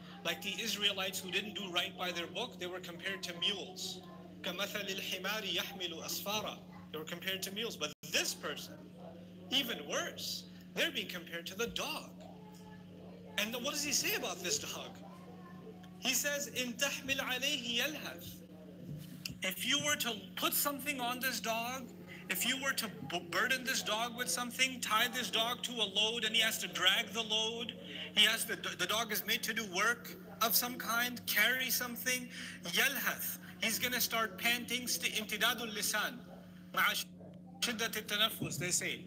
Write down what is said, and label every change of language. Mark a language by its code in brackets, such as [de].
[en] Like the Israelites who didn't do right by their book, they were compared to mules. [ar] كَمَثَلِ الْحِمَارِ يَحْمِلُ أَسْفَارًا. [en] They were compared to mules. But this person, even worse, they're being compared to the dog. And what does He say about this dog? He says, [ar] إِن تَحْمِلْ عَلَيْهِ يَلْهَثْ. [en] If you were to put something on this dog, if you were to burden this dog with something, tie this dog to a load, and he has to drag the load, the dog is made to do work of some kind, carry something, yalhath, he's going to start panting, [ar] imtidadul lisan, ma'a shiddat al-tanaffus, [en] they say.